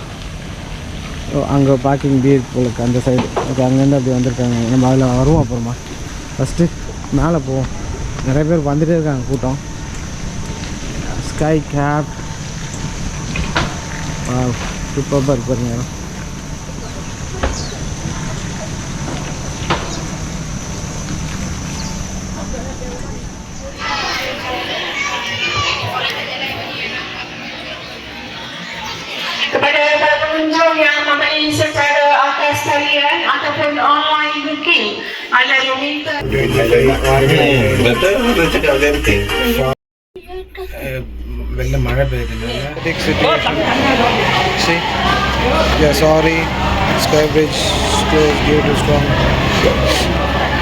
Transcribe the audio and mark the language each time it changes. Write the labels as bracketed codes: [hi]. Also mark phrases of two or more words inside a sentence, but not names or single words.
[ta] ஸோ அங்கே பார்க்கிங் பி உங்களுக்கு அந்த சைடு. ஓகே, அங்கேருந்து அப்படி வந்திருக்காங்க. நம்ம அதில் வருவோம் அப்புறமா. ஃபஸ்ட்டு மேலே போவோம். நிறைய பேர் வந்துகிட்டே இருக்காங்க கூட்டம். ஸ்கை கேப் சூப்பராக இருப்பாருங்க. [ms] Kepada pengunjung yang membeli secara atas talian ataupun online booking, anda diminta [ta] வெளில மழை பெய்யுது. [en] Sorry, Sky Bridge close due to strong